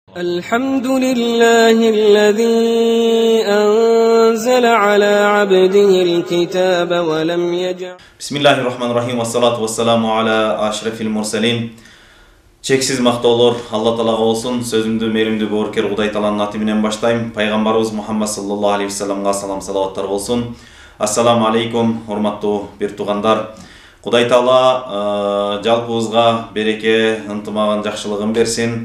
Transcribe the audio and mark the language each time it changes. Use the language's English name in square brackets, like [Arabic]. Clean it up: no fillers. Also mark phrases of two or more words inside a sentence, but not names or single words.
[Arabic] الحمد لله الذي أنزل على عبده الكتاب ولم يجعل بسم الله الرحمن الرحيم والصلاة والسلام على أشرف المرسلين. [Kyrgyz] Чексиз мактоолор Алла Таалага болсун. Сөзүмдү меримдүү боорукер Кудай Тааланын аты менен баштайм. Пайгамбарыбыз Мухаммад [Arabic] صلى الله عليه وسلم [Kyrgyz] салам салаваттар болсун. [Arabic] السلام عليكم, [Kyrgyz] урматтуу бир туугандар. Кудай Таала жалпыбызга береке, ынтымагын, жакшылыгын берсин.